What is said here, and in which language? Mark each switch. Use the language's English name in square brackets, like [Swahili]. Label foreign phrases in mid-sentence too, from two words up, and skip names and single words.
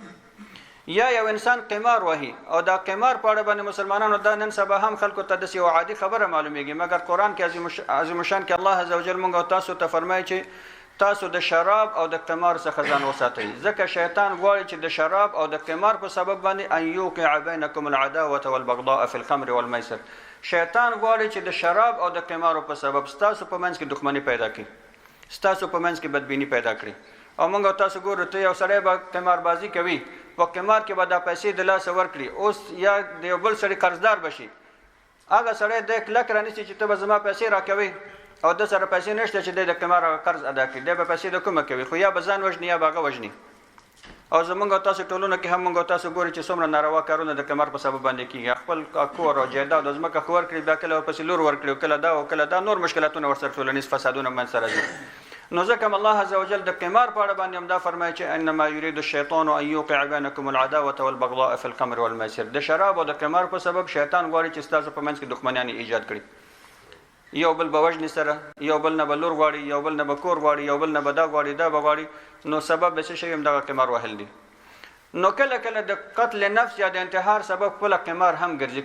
[Pashto] یا یو انسان قمار وهي او دا قمار په اړه باندې مسلمانانو دا نن سبا هم خلکو ته داسې یو عادي خبره معلومیږي، مګر قرآن کې عظیم الشان کې الله [Arabic] عز وجل [Pashto] موږ او تاسو ته فرمایي چې تاسو د شراب او د قمار څخه ځان وساتئ، ځکه شیطان غواړي چې د شراب او د قمار په سبب باندې [Arabic] ان یوقع بینکم العداوة والبغضاء فی الخمر والمیسر، [Pashto] شیطان غواړي چې د شراب او د قمارو په سبب ستاسو په منځ کې دښمني پیدا کړي. ستاسو په منځ کې بدبینی پیدا کړي. او موږ تاسو ګورو ته یو سړی به قماربازي کوي په قمار کې به دا پیسې د لاسه ورکړي، اوس یا د یو بل سړي قرضدار بشي، هغه سړی د کلک رانیسي چې ته به زما پیسې راکوي او د سره پیسې نشته چې د قمار قرض ادا کړي، دی به پیسې د کومه کوي؟ خو یا به ځان وژني یا به هغه وژني. او زمونږ تاسو ټولنه کې هم موږ تاسو ګورو چې څومره ناروا کارونه د قمار په سبب باندې کیږي. خپل کور او جایداد او ځمکه خو ورکړي، بیا کله ورپسې لور ورکړي، کله دا او کله دا، نور مشکلاتونه ورسره ټولنیز فسادونه منځته راځي. نو ځکه الله [Arabic] عز وجل [Pashto] د قمار په اړه باندې هم دا فرمایي چې [Arabic] انما یرید الشیطان ان یوقع بینکم العداوه والبغضاء فی الخمر والمیسر. [Pashto] د شراب او د قمار په سبب شیطان غواړي چې ستاسو په منځ کې دښمنیان ایجاد کړي، یو بل به وژني سره، یو بل نه به لور غواړي، یو بل نه به کور غواړي، یو بل نه به دا غواړي دا به غواړي. نو سبب به څه شی هم دغه قمار وهل دي. نو کله کله د قتل نفس یا د انتحار سبب خپل قمار هم ګرځي.